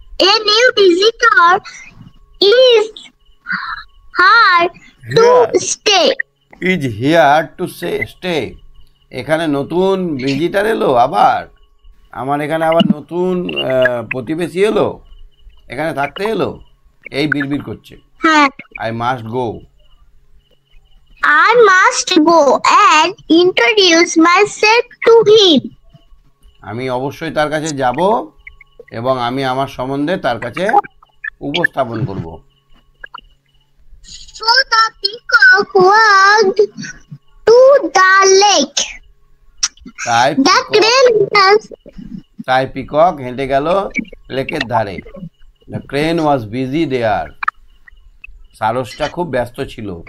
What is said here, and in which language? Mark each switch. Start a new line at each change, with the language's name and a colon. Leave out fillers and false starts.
English: A new visitor is here to stay. Is here to stay.
Bangla: এখানে নতুন visitor এলো আবার, আমার এখানে আবার নতুন প্রতিবেশী এলো, এখানে থাকতে এলো, এই বিড়বিড় করছে। হ্যাঁ।
English: I must go. I must go and introduce myself to him.
Bangla: আমি অবশ্যই তার কাছে যাব এবং আমি আমার সম্বন্ধে তার কাছে উপস্থাপন করব।
English: So the peacock walked to the lake. The crane was
Bangla: তাই পিকক হেঁটে গেল লেকের ধারে।
English: The crane was busy there.
Bangla: সারসটা খুব ব্যস্ত ছিল।